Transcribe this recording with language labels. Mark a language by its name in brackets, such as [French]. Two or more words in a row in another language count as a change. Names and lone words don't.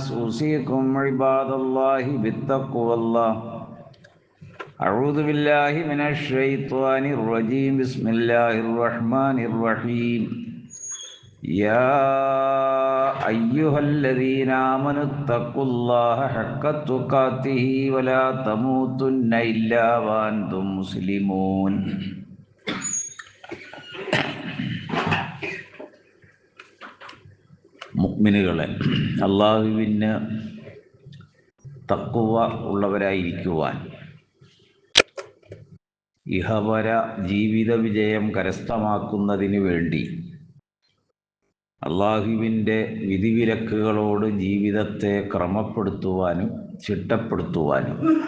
[Arabic] أوصيكم عباد الله بالتقوى الله أعوذ بالله من الشيطان الرجيم بسم الله الرحمن الرحيم يا أيها الذين آمنوا اتقوا الله حق تقاته ولا تموتن إلا وأنتم مسلمون [Malayalam] മുഅ്മിനുകളെ, അല്ലാഹുവിന് തഖ്വ ഉള്ളവരായിരിക്കുവാൻ ഇഹപര ജീവിത വിജയം കരസ്ഥമാക്കുന്നതിന് വേണ്ടി അല്ലാഹുവിൻ്റെ വിധിവിലക്കുകളോട് ജീവിതത്തെ ക്രമപ്പെടുത്തുവാനും ചിട്ടപ്പെടുത്തുവാനും